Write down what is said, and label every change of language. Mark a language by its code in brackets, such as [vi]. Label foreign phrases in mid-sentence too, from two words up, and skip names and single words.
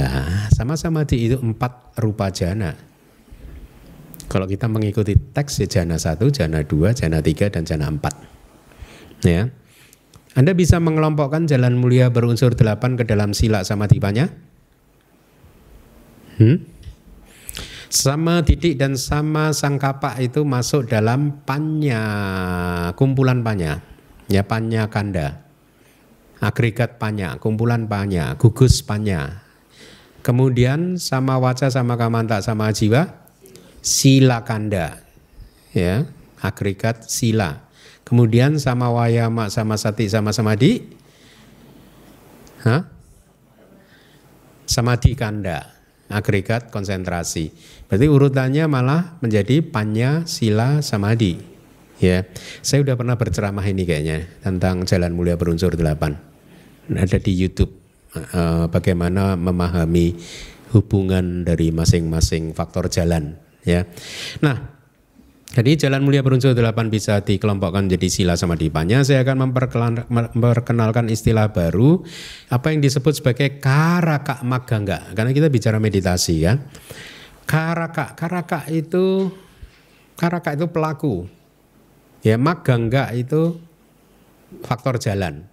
[pi] Sama samadhi [id] itu 4 [pi] rupa jana. [id] Kalau kita mengikuti teks ya jana 1, jana 2, jana 3 dan jana 4. Ya. Anda bisa mengelompokkan jalan mulia berunsur 8 ke dalam [pi] sila samadhipanya? Sama didik [id] dan [pi] sama sangkapa [id] itu masuk dalam panya, kumpulan panya, ya [pi] panya kanda, [id] agregat panya, kumpulan panya, gugus panya. [pi] Kemudian sama waca, sama kamanta, sama jiwa, sila kanda, ya agregat sila. Kemudian sama wayama, sama sati, sama samadhi, samadhi kanda. [id] Agregat konsentrasi. Berarti urutannya malah menjadi [pi] panya, sila, samadhi. [id] Ya, saya udah pernah berceramah ini kayaknya tentang jalan mulia berunsur 8. Ada di YouTube. Bagaimana memahami hubungan dari masing-masing faktor jalan. Ya, nah. Jadi jalan mulia berunsur 8 bisa dikelompokkan menjadi [pi] sila samadhi panya. [id] Saya akan memperkenalkan istilah baru, apa yang disebut sebagai [pi] karaka maggangga. [id] Karena kita bicara meditasi ya. Karaka itu pelaku. Ya, [pi] maggangga [id] itu faktor jalan.